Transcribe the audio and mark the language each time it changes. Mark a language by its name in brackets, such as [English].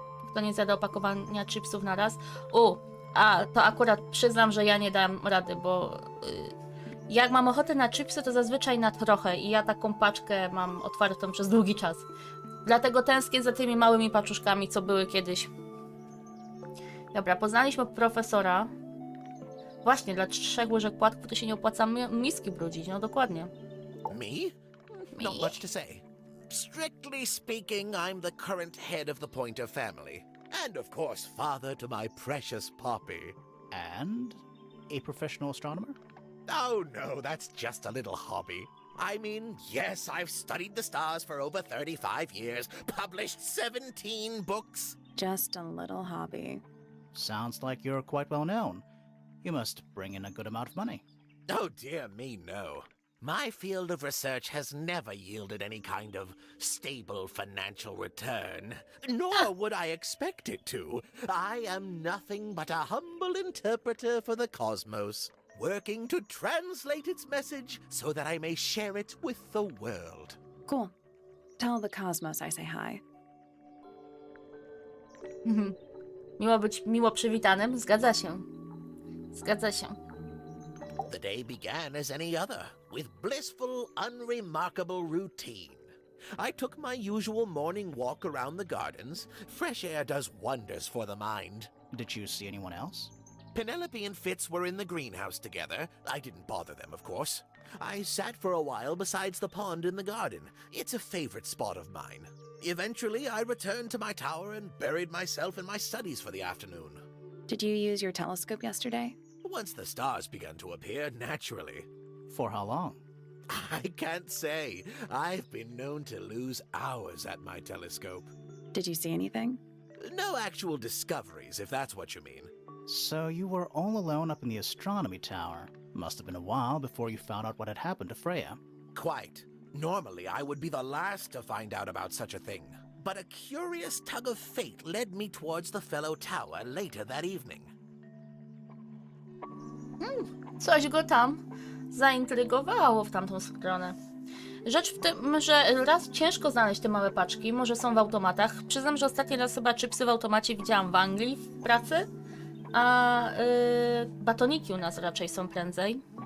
[Polish] Kto nie zjada opakowania chipsów na raz? To akurat przyznam, że ja nie dam rady, bo jak mam ochotę na chipsy, to zazwyczaj na trochę i ja taką paczkę mam otwartą przez długi czas. Dlatego tęsknię za tymi małymi paczuszkami, co były kiedyś. Dobra, poznaliśmy profesora. Właśnie, dla 3 łyżek płatków to się nie opłaca miski brudzić, no dokładnie. [English] Me? Not much to say. Strictly speaking, I'm the current head of the Pointer family. And of course, father to my precious Poppy. And a professional astronomer? Oh no, that's just a little hobby. I mean, yes, I've studied the stars for over 35 years, published 17 books. Just a little hobby. Sounds like you're quite well known. You must bring in a good amount of money. Oh dear me, no. My field of research has never yielded any kind of stable financial return, nor would I expect it to. I am nothing but a humble interpreter for the cosmos, working to translate its message so that I may share it with the world. Cool. Tell the cosmos I say hi. [Polish] Miło być miło przywitanym, zgadza się. Zgadza się. [English] The day began as any other, with blissful, unremarkable routine. I took my usual morning walk around the gardens. Fresh air does wonders for the mind. Did you see anyone else? Penelope and Fitz were in the greenhouse together. I didn't bother them, of course. I sat for a while besides the pond in the garden. It's a favorite spot of mine. Eventually, I returned to my tower and buried myself in my studies for the afternoon. Did you use your telescope yesterday? Once the stars began to appear, naturally. For how long? I can't say. I've been known to lose hours at my telescope. Did you see anything? No actual discoveries, if that's what you mean. So you were all alone up in the astronomy tower. Must have been a while before you found out what had happened to Freya. Quite. Normally, I would be the last to find out about such a thing. But a curious tug of fate led me towards the fellow tower later that evening. [Polish] Coś go tam zaintrygowało w tamtą stronę. Rzecz w tym, że raz ciężko znaleźć te małe paczki, może są w automatach. Przyznam, że ostatni raz chyba chipsy w automacie widziałam w Anglii w pracy, a batoniki u nas raczej są prędzej.